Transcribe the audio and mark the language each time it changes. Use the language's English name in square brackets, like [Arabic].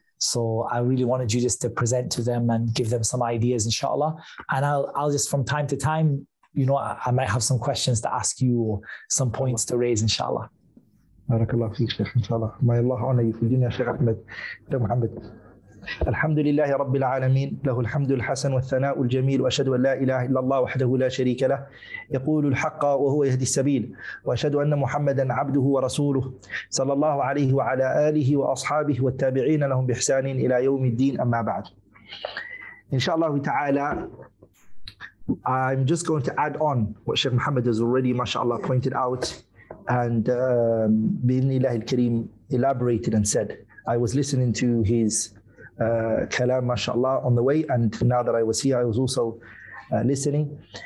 [English] So I really wanted you just to present to them and give them some ideas, inshallah. And I'll just from time to time, I might have some questions to ask you or some points to raise, inshallah. BarakAllahu feek, Sheikh, inshallah. May Allah honor you [Arabic] في الدنيا, [English] Sheikh Ahmed, Sheikh Muhammad. [Arabic] الحمد لله رب العالمين له الحمد الحسن والثناء الجميل وأشهد أن لا إله إلا الله وحده لا شريك له يقول الحق وهو يهدي السبيل وأشهد أن محمدا عبده ورسوله صلى الله عليه وعلى آله وأصحابه والتابعين لهم بإحسان إلى يوم الدين أما بعد. [English] Inshallah ta'ala, I'm just going to add on what Sheikh Muhammad has already, mashallah, pointed out and [Arabic] bi'idhnillahi al-kareem [English] elaborated and said. I was listening to his kalam, mashallah, on the way, and now that I was here, I was also listening.